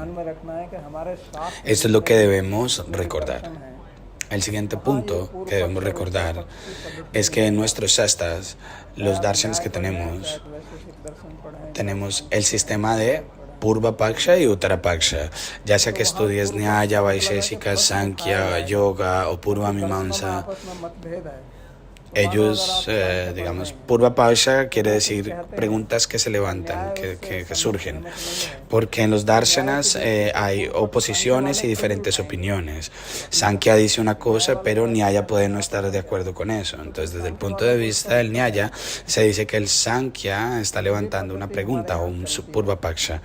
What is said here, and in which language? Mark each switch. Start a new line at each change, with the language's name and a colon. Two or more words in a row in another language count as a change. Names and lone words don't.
Spanish: Esto es lo que debemos recordar. El siguiente punto que debemos recordar es que en nuestros shastras, los darshanas que tenemos el sistema de Purva Paksha y Uttara Paksha, ya sea que estudies Nyaya, Vaisheshika, Sankhya, Yoga o Purva Mimamsa. Ellos, Purva Paksha quiere decir preguntas que se levantan, que surgen, porque en los darshanas hay oposiciones y diferentes opiniones. Sankhya dice una cosa, pero Nyaya puede no estar de acuerdo con eso. Entonces, desde el punto de vista del Nyaya, se dice que el Sankhya está levantando una pregunta o un Purva Paksha.